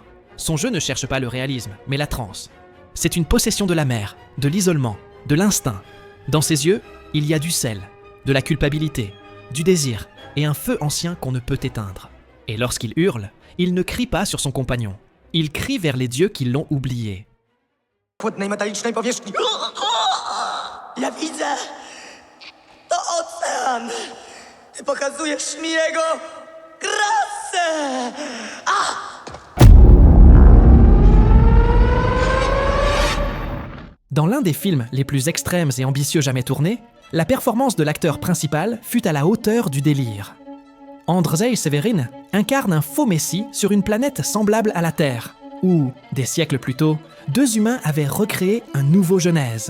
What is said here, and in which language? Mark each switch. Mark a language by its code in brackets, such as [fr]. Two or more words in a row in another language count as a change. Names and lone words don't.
[fr] Son jeu ne cherche pas le réalisme, mais la transe. C'est une possession de la mer, de l'isolement, de l'instinct. Dans ses yeux, il y a du sel, de la culpabilité, du désir et un feu ancien qu'on ne peut éteindre. Et lorsqu'il hurle, il ne crie pas sur son compagnon. Il crie vers les dieux qui l'ont oublié. [pl] Płynnej metalicznej powierzchni. Ja widzę. To ocean. Ty pokazujesz mi jego krasę. [fr] Dans l'un des films les plus extrêmes et ambitieux jamais tournés, la performance de l'acteur principal fut à la hauteur du délire. Andrzej Seweryn incarne un faux messie sur une planète semblable à la Terre, où, des siècles plus tôt, deux humains avaient recréé un nouveau Genèse.